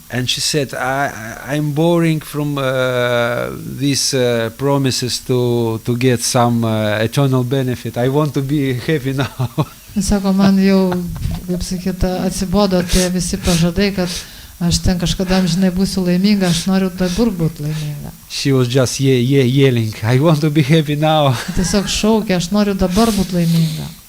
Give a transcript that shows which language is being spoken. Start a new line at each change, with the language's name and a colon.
English: And she said, I'm boring from these promises to get some eternal benefit. I want to be happy now.
Lithuanian: Sako, man jau, kaip sakyta, atsibodo tie visi pažadai, kad aš ten kažkada amžinai būsiu laiminga, aš noriu dabar būti laiminga.
English: She was just yelling, I want to be happy now.
Lithuanian: Tiesiog šaukė, aš noriu dabar būti laiminga.